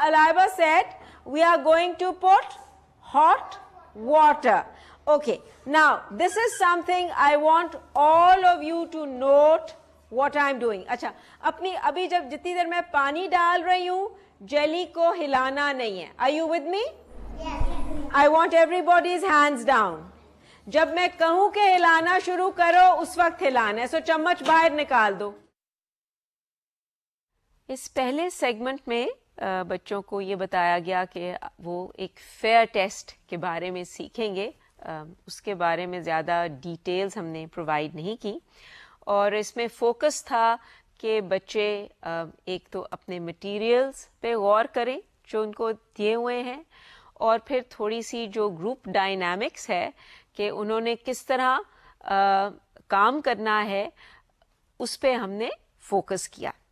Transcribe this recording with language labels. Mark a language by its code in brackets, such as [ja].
[en] Alaiba said we are going to put hot water. Okay, now this is something I want all of you to note what I am doing. [ur] اچھا, ابھی جتنی دیر میں پانی ڈال رہی ہوں, jelly کو ہلانا نہیں ہے. [en] Are you with me? Yes. I want everybody's hands down. [ur] جب میں کہوں کہ ہلانا شروع کرو اس وقت ہلانا ہے. سو چمچ باہر نکال دو. اس پہلے سیگمنٹ میں بچوں کو یہ بتایا گیا کہ وہ ایک فیئر ٹیسٹ کے بارے میں سیکھیں گے. اس کے بارے میں زیادہ ڈیٹیلز ہم نے پرووائڈ نہیں کی, اور اس میں فوکس تھا کہ بچے ایک تو اپنے مٹیریلز پہ غور کریں جو ان کو دیے ہوئے ہیں, اور پھر تھوڑی سی جو گروپ ڈائنامکس ہے کہ انہوں نے کس طرح کام کرنا ہے اس پہ ہم نے فوکس کیا.